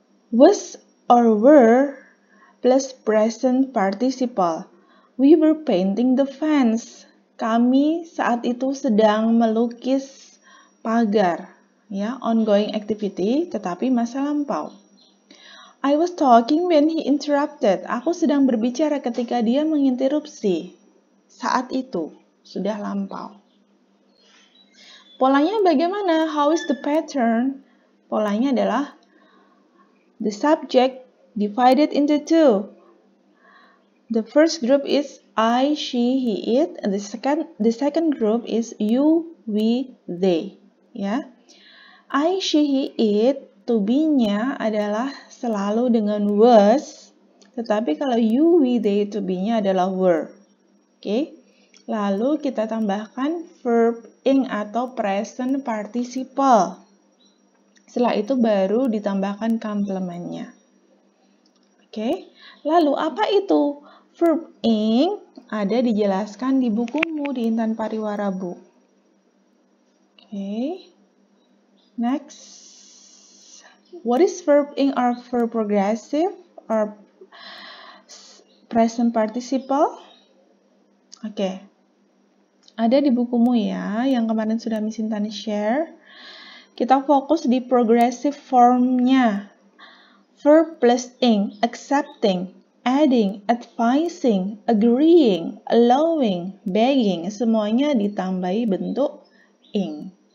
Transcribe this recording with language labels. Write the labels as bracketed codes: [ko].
[en] Was or were plus present participle. We were painting the fence. [id] Kami saat itu sedang melukis pagar. [en] Ya, ongoing activity, [id] tetapi masa lampau. [en] I was talking when he interrupted. [id] Aku sedang berbicara ketika dia menginterupsi. Saat itu, sudah lampau. Polanya bagaimana? [en] How is the pattern? [id] Polanya adalah [en] the subject divided into two. The first group is I, she, he, it. And the second group is you, we, they. Ya. [id] I, she, he, it, to be-nya adalah selalu dengan was, tetapi kalau you, we, they, to be-nya adalah were. Oke. Lalu kita tambahkan verb ing atau present participle. Setelah itu baru ditambahkan komplementnya. Oke. Lalu apa itu? Verb ing ada dijelaskan di bukumu di Intan Pariwara, Bu. Oke. [en] Next, what is verb ing or verb progressive or present participle? [id] Oke, ada di bukumu ya, yang kemarin sudah Miss Intan share. Kita fokus di progressive formnya. Verb plus ing, accepting, adding, advising, agreeing, allowing, begging, semuanya ditambahi bentuk ing.